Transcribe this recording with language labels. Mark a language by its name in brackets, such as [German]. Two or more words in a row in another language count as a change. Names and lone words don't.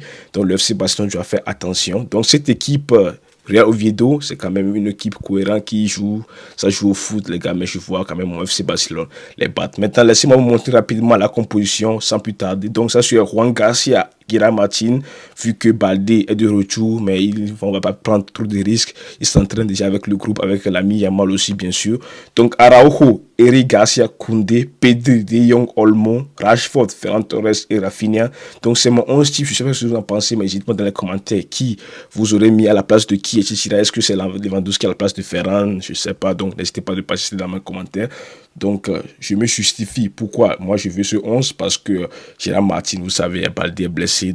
[French] Donc, le FC Barcelone doit faire attention. Donc, cette équipe Real Oviedo, c'est quand même une équipe cohérente qui joue, ça joue au foot, les gars, mais je vois quand même mon FC Barcelone les battre. Maintenant, laissez-moi vous montrer rapidement la composition sans plus tarder. Donc, ça, c'est Juan Garcia, Guira Martin, vu que Balde est de retour, mais on ne va pas prendre trop de risques. Il s'entraîne déjà avec le groupe, avec l'ami Yamal aussi, bien sûr. Donc, Araujo, Eric Garcia, Koundé, Pedri, De Jong, Olmo, Rashford, Ferran Torres et Rafinha. Donc, c'est mon 11 type. Je ne sais pas ce que vous en pensez, mais dites-moi dans les commentaires qui vous aurez mis à la place de qui, etc. Est-ce que c'est Lewandowski à la place de Ferran? Je ne sais pas. Donc, n'hésitez pas de passer dans mes commentaires. Donc, je me justifie. Pourquoi? Moi, je veux ce 11 parce que Gérard Martin, vous savez, Balde est blessé.